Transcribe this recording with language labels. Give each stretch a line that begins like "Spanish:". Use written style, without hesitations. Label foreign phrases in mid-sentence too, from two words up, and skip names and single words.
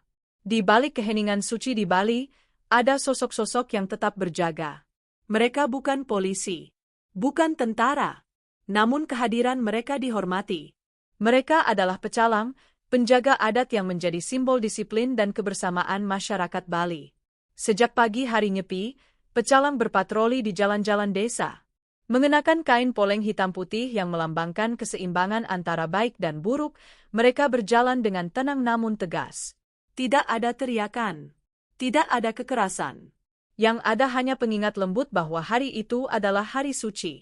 Indonesian: Di balik keheningan suci di Bali, ada sosok-sosok yang tetap berjaga. Mereka bukan polisi, bukan tentara, namun kehadiran mereka dihormati. Mereka adalah pecalang, penjaga adat yang menjadi simbol disiplin dan kebersamaan masyarakat Bali. Sejak pagi hari nyepi, pecalang berpatroli di jalan-jalan desa. Mengenakan kain poleng hitam putih yang melambangkan keseimbangan antara baik dan buruk, mereka berjalan dengan tenang namun tegas. Tidak ada teriakan, tidak ada kekerasan. Yang ada hanya pengingat lembut bahwa hari itu adalah hari suci.